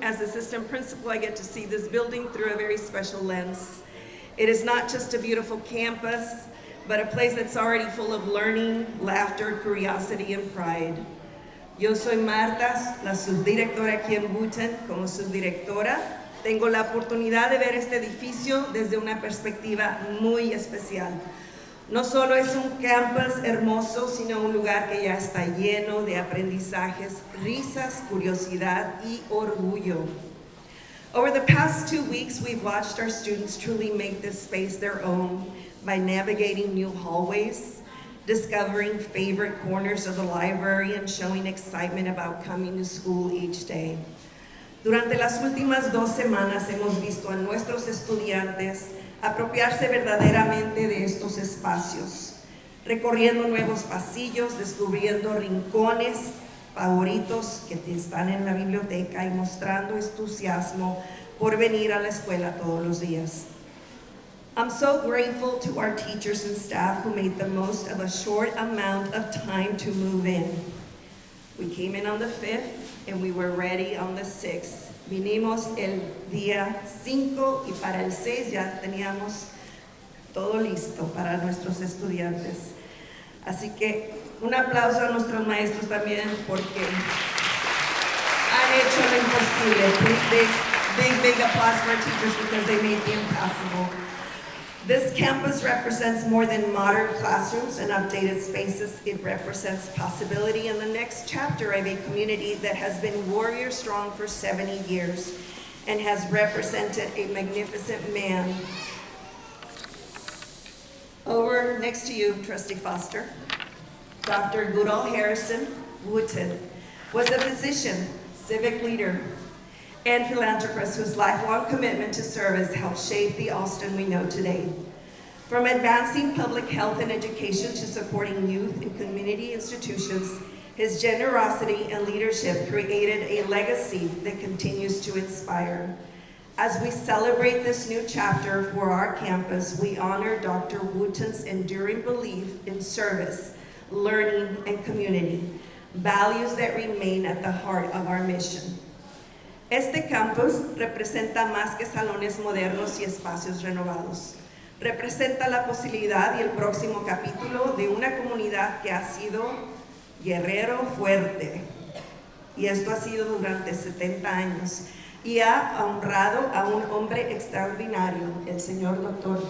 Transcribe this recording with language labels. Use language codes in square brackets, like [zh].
[en] As Assistant Principal, I get to see this building through a very special lens. It is not just a beautiful campus, but a place that's already full of learning, laughter, curiosity, and pride. [es] Yo soy Marta, la subdirectora aquí en Wooten. Como subdirectora, tengo la oportunidad de ver este edificio desde una perspectiva muy especial. No solo es un campus hermoso, sino un lugar que ya está lleno de aprendizajes, risas, curiosidad y orgullo. [en] Over the past 2 weeks, we've watched our students truly make this space their own by navigating new hallways, discovering favorite corners of the library, and showing excitement about coming to school each day. [es] Durante las últimas 2 semanas hemos visto a nuestros estudiantes apropiarse verdaderamente de estos espacios, recorriendo nuevos pasillos, descubriendo rincones favoritos que están en la biblioteca y mostrando entusiasmo por venir a la escuela todos los días. [en] I'm so grateful to our teachers and staff who made the most of a short amount of time to move in. We came in on the 5th and we were ready on the 6th. [es] Vinimos el día 5 y para el 6 ya teníamos todo listo para nuestros estudiantes. Así que un aplauso a nuestros maestros también porque han hecho lo imposible. [en] Big applause for our teachers because they made the impossible. This campus represents more than modern classrooms and updated spaces. It represents possibility in the next chapter of a community that has been warrior strong for 70 years and has represented a magnificent man. Over next to you, Trustee Foster, Dr. Goodall Harrison Wooten was a physician, civic leader, and philanthropist whose lifelong commitment to service helped shape the Austin we know today. From advancing public health and education to supporting youth in community institutions, his generosity and leadership created a legacy that continues to inspire. As we celebrate this new chapter for our campus, we honor Dr. Wooten's enduring belief in service, learning, and community, values that remain at the heart of our mission. [es] Este campus representa más que salones modernos y espacios renovados. Representa la posibilidad y el próximo capítulo de una comunidad que ha sido guerrero fuerte. Y esto ha sido durante 70 años. Y ha honrado a un hombre extraordinario, el señor Dr.